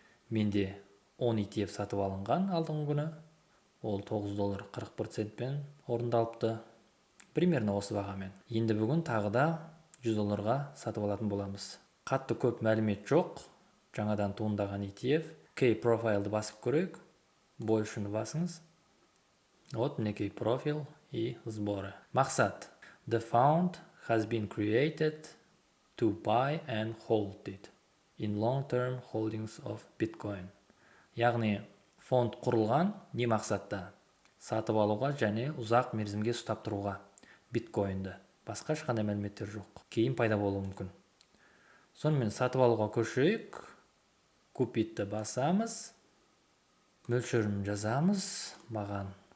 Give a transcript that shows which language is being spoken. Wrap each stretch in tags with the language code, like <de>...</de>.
<kk>Менде 10 ETF сатып алынған алдыңғы күні. Ол $9.41 орындалыпты.</kk> <ru>Примерно</ru> <kk>осы бағамен. Енді бүгін тағы да $100 сатып алатын боламыз. Қатты көп мәлімет жоқ. Жаңадан туындаған ETF. K-профайлды басып көрейік. Большыны басыңыз. Вот мінекей профил</kk> <ru>и сборы.</ru> <kk>Мақсат.</kk> <en>The fund has been created to buy and hold it in long-term holdings of Bitcoin.</en> <kk>Яғни фонд құрылған не мақсатта? Сатып алуға және ұзақ мерзімге ұстап тұруға биткоинді. Басқа ешқандай мәліметтер жоқ. Кейін пайда болуы мүмкін. Сонымен сатып алуға көшейік. Купитті басамыз. Мөлшерін жазамыз. Маған</kk>